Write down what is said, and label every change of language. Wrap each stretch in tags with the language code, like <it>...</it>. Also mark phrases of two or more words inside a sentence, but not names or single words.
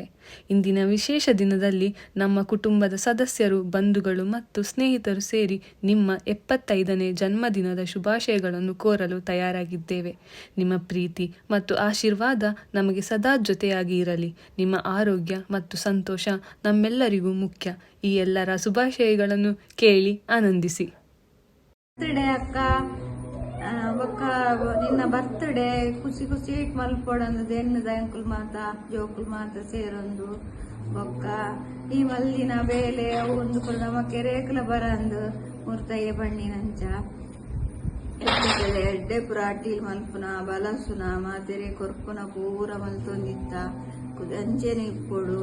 <kn>ಇಂದಿನ ವಿಶೇಷ ದಿನದಲ್ಲಿ ನಮ್ಮ ಕುಟುಂಬದ ಸದಸ್ಯರು, ಬಂಧುಗಳು ಮತ್ತು ಸ್ನೇಹಿತರು ಸೇರಿ ನಿಮ್ಮ 75ನೇ ಜನ್ಮದಿನದ ಶುಭಾಶಯಗಳನ್ನು ಕೋರಲು ತಯಾರಾಗಿದ್ದೇವೆ. ನಿಮ್ಮ ಪ್ರೀತಿ ಮತ್ತು ಆಶೀರ್ವಾದ ನಮಗೆ ಸದಾ ಜೊತೆಯಾಗಿ ಇರಲಿ. ನಿಮ್ಮ ಆರೋಗ್ಯ ಮತ್ತು ಸಂತೋಷ ನಮ್ಮೆಲ್ಲರಿಗೂ ಮುಖ್ಯ. ಈ ಎಲ್ಲರ ಶುಭಾಶಯಗಳನ್ನು ಕೇಳಿ ಆನಂದಿಸಿ.</kn> <tcy>ಬರ್ತ್ಡೇ ಅಕ್ಕ, ಬೊಕ್ಕ ನಿನ್ನ ಬರ್ತ್ಡೇ ಖುಷಿ ಖುಷಿ ಮಲ್ಪೊಡಂದು ಎನ್ನದ ಅಂಕುಲ್ ಮಾತ ಜೋಕುಲ್ ಮಾತ ಸೇರೊಂದು ಬೊಕ್ಕ ಈ ಮಲ್ಲಿನ ಬೇಲೆ ಒಂದು ಕೂಡ ನಮ್ಮ ಕೆರೆಕಲ ಬರಂದು ಮುರ್ತಯ್ಯ ಬಣ್ಣಿನಂಚ ಎಡ್ಡೆ ಪುರಾಟಿ ಮಲ್ಪುನ ಬಲಸುನ ಮಾತೆರೆ ಕೊರ್ಪುನ ಪೂರ ಮಲ್ತೊಂದಿತ್ತ ಅಂಚೆನೆ ಇಪ್ಪೊಡು.</tcy>